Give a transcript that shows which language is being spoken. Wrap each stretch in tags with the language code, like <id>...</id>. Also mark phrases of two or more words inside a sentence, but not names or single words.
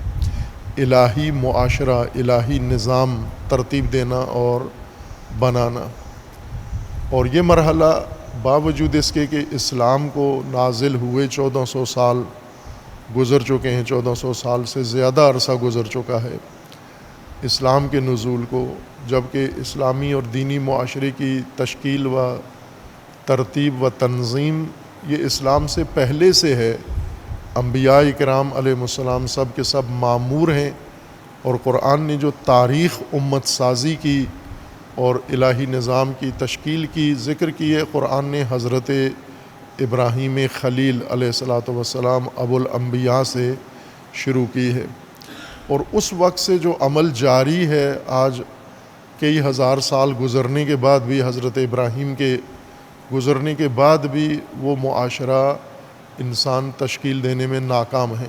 <ur>الہی معاشرہ، الہی نظام ترتیب دینا اور بنانا، اور یہ مرحلہ باوجود اس کے کہ اسلام کو نازل ہوئے 1400 سال گزر چکے ہیں، 1400 سال سے زیادہ عرصہ گزر چکا ہے اسلام کے نزول کو، جبکہ اسلامی اور دینی معاشرے کی تشکیل و ترتیب و تنظیم یہ اسلام سے پہلے سے ہے۔ انبیاء کرام</ur> <ar>علیہ السلام</ar> <ur>سب کے سب مامور ہیں، اور قرآن نے جو تاریخ امت سازی کی اور الہی نظام کی تشکیل کی ذکر کی ہے، قرآن نے حضرت ابراہیم خلیل</ur> <ar>علیہ الصلاۃ والسلام</ar> <ur>ابو الانبیاء سے شروع کی ہے، اور اس وقت سے جو عمل جاری ہے آج کئی ہزار سال گزرنے کے بعد بھی، حضرت ابراہیم کے گزرنے کے بعد بھی وہ معاشرہ انسان تشکیل دینے میں ناکام ہیں۔</ur>